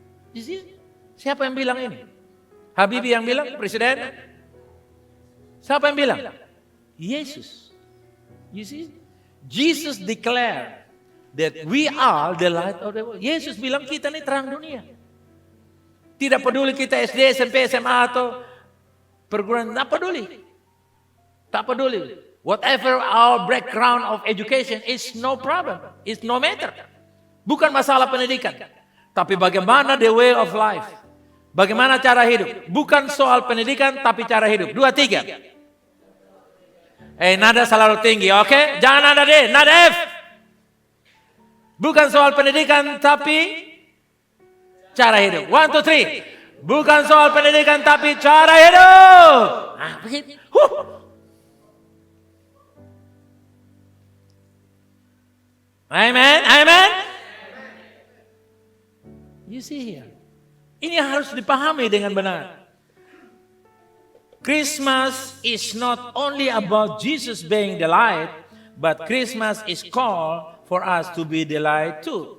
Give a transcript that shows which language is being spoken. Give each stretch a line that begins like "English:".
English: You see?
Indonesian: Siapa yang bilang ini? Habibie yang bilang, presiden? Siapa yang bilang? Yesus. You see?
English: Jesus declared that we are the light of the world.
Indonesian: Yesus bilang kita ini terang dunia. Tidak peduli kita SD, SMP, SMA atau perguruan, tak peduli. Tak peduli.
English: Whatever our background of education is no problem. It's no matter.
Indonesian: Bukan masalah pendidikan. Tapi bagaimana
English: the way of life.
Indonesian: Bagaimana cara hidup? Bukan soal pendidikan, tapi cara hidup. 2, 3. Nada selalu tinggi, oke? Jangan nada D, nada F. Bukan soal pendidikan, tapi cara hidup. 1, 2, 3. Bukan soal pendidikan, tapi cara hidup. Nah, begitu. Amen, amen.
English: You see here.
Indonesian: Ini harus dipahami dengan benar.
English: Christmas is not only about Jesus being the light, but Christmas is called for us to be the light too.